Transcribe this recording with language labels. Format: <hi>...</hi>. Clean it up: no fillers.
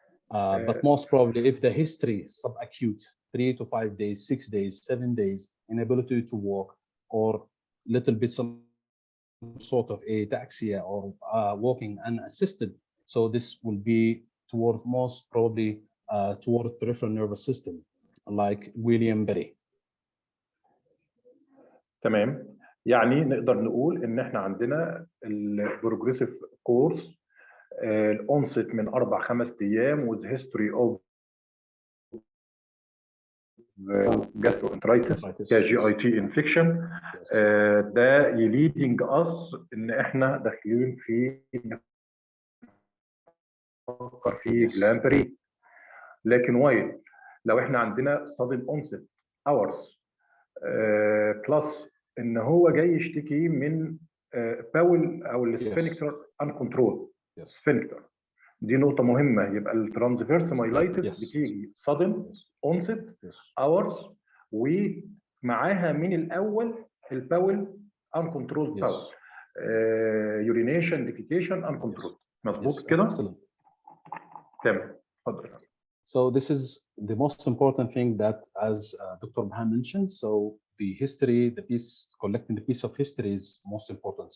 <en>But most probably, if the history subacute, 3 to 5 days, 6 days, 7 days, inability to walk, or little bit some sort of ataxia or walking unassisted, so this will be toward most probably toward peripheral nervous system, like Guillain-Barré.</en> <ar>تمام. يعني نقدر نقول ان احنا عندنا البروجريسيف كورس الأونست من 4-5 أيام</ar> <en>with history of gastroenteritis</en> <ar>كGIT infection. ده يليدنج us ان احنا داخلين في نفكر في Guillain-Barré. لكن وايل لو احنا عندنا</ar> <en>sudden onset hours</en> <ar>بلس ان هو جاي يشتكي من باول او السفنكتر</ar> <en>uncontrolled sphincter،</en> <ar>دي نقطة مهمة. يبقى الترانسفيرس مايلايتس بتيجي</ar> <en>sudden onset hours</en> <ar>ومعاها من الأول الباول uncontrolled باول</ar> <en>urination defecation uncontrolled.</en> <ar>مظبوط كده؟ تمام. اتفضل.</ar> <en>So this is the most important thing that, as Dr. Baha mentioned, so the history, collecting the piece of history is most important.</en>